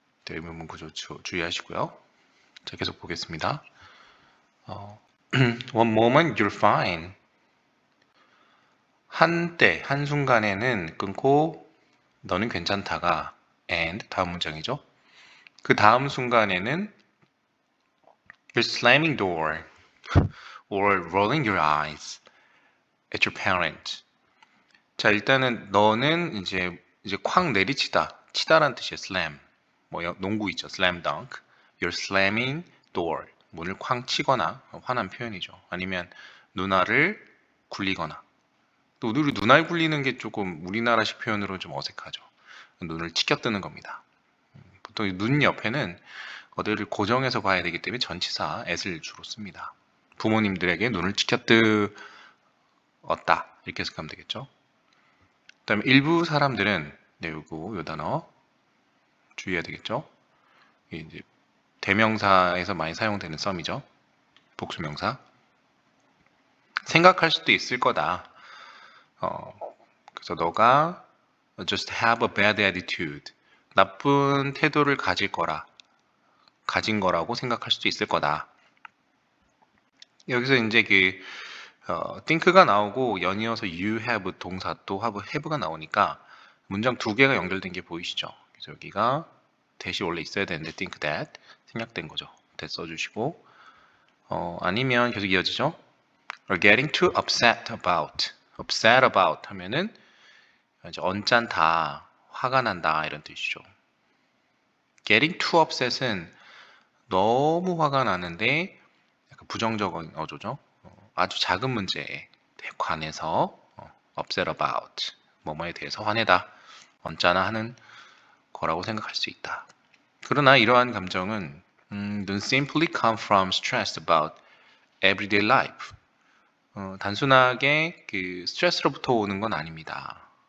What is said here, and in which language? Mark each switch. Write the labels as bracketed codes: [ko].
[ko] 의문문 구조 주의하시고요. 자, 계속 보겠습니다. [en] One moment you're fine. [ko] 한때, 한순간에는 끊고 너는 괜찮다가 and 다음 문장이죠. 그 다음 순간에는 [en] you're slamming door or rolling your eyes at your parent. [ko] 자, 일단은 너는 이제 쾅 내리치다. 치다란 뜻이에요. slam. 뭐 농구 있죠. slam dunk. [en] You're slamming door. [ko] 문을 쾅 치거나 화난 표현이죠. 아니면 누나를 굴리거나. 또 우리 눈알 굴리는 게 조금 우리나라식 표현으로 좀 어색하죠. 눈을 치켜뜨는 겁니다. 보통 눈 옆에는 어디를 고정해서 봐야 되기 때문에 전치사 at을 주로 씁니다. 부모님들에게 눈을 치켜뜨었다 이렇게 해석하면 되겠죠. 그다음에 일부 사람들은 요 단어 주의해야 되겠죠. 이게 이제 대명사에서 많이 사용되는 썸이죠. 복수명사. 생각할 수도 있을 거다. 그래서 너가 [en] just have a bad attitude. [ko] 나쁜 태도를 가진 거라고 생각할 수도 있을 거다. 여기서 이제 think가 나오고 연이어서 you have 동사 또 have가 나오니까 문장 두 개가 연결된 게 보이시죠? 그래서 여기가 that이 원래 있어야 되는데 think that 생략된 거죠. that 써주시고 아니면 계속 이어지죠? [en] are getting too upset about [ko] 하면은 이제 언짢다, 화가 난다 이런 뜻이죠. getting too upset은 너무 화가 나는데 약간 부정적인 어조죠. 아주 작은 문제에 관해서 upset about 뭐뭐에 대해서 화내다, 언짢아 하는 거라고 생각할 수 있다. 그러나 이러한 감정은 [en] don't simply come from stress about everyday life. [ko] 단순하게 그 스트레스로부터 오는 건 아닙니다.